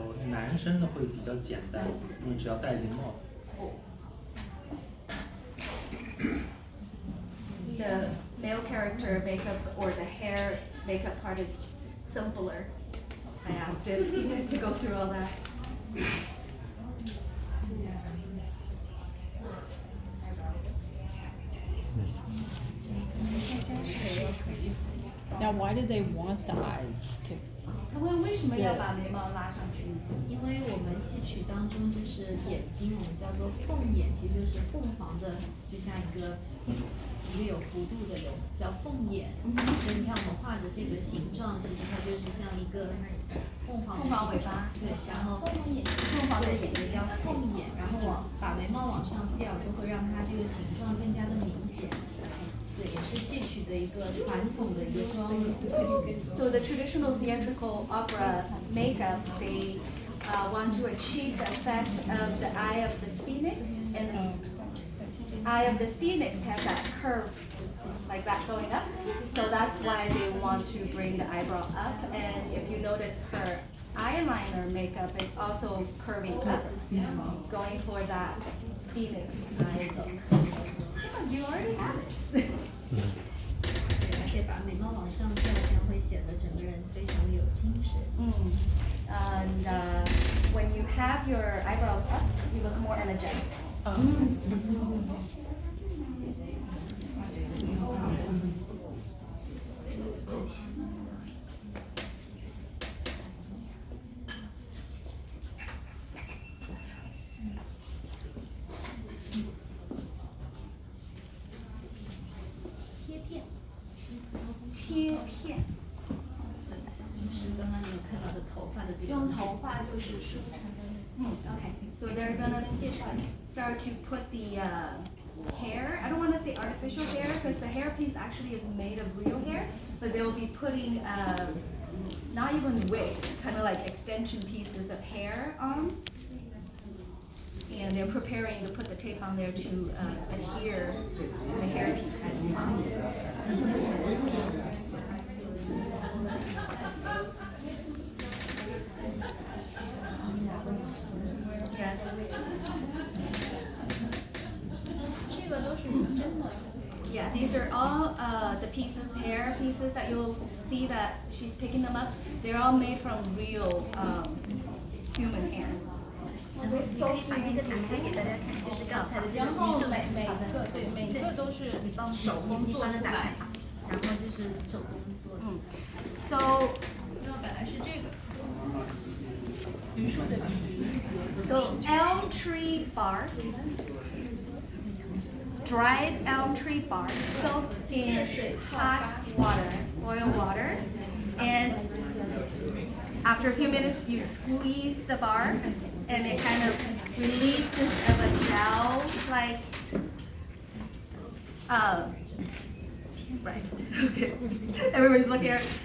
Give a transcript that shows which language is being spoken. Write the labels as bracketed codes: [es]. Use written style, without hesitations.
[zh] 男生的会比较简单，因为只要戴一顶帽子。 [en] The male character makeup or the hair makeup part is simpler. I asked him. He has to go through all that. Now, why do they want the eyes to? [zh] 他问为什么要把眉毛拉上去？因为我们戏曲当中就是眼睛，我们叫做凤眼，其实就是凤凰的，就像一个有弧度的，有叫凤眼。所以你看我们画的这个形状，其实它就是像一个凤凰尾巴。对，然后凤凰的眼睛叫凤眼，然后把眉毛往上吊，就会让它这个形状更加的明显。对，也是戏曲的一个传统的一个妆容。 [en] So the traditional theatrical opera makeup, they want to achieve the effect of the eye of the phoenix, and the eye of the phoenix has that curve like that going up. So that's why they want to bring the eyebrow up. And if you notice, her eyeliner makeup is also curving up, going for that phoenix eye look. You already have it. [zh] 而且把眉毛往上吊，这样会显得整个人非常的有精神。 [en] And when you have your eyebrows up, you look more energetic. Oh. [zh] 贴片，就是刚刚你有看到的头发的这个。用头发就是梳。Okay. [en] So they're gonna start to put the hair. I don't want to say artificial hair because the hair piece actually is made of real hair, but they'll be putting not even wig, kind of like extension pieces of hair on. And they're preparing to put the tape on there to adhere the hair pieces. Yeah. [zh] 这个都是真的。 [en] Yeah, these are all the pieces, hair pieces that you'll see that she's picking them up. They're all made from real human hair. [zh] 然后你可以把那个打开给大家看，就是刚才的这个然后鱼手每一个对每一个都是你帮手工做出来你帮它打开。然后就是手工做的。 [en] So, [zh] 因为本来是这个榆树的皮。 [en] so elm tree bark, dried elm tree bark soaked in hot water, boiled water, and after a few minutes you squeeze the bark and it kind of releases of a gel like right. Okay. Everybody's looking at it.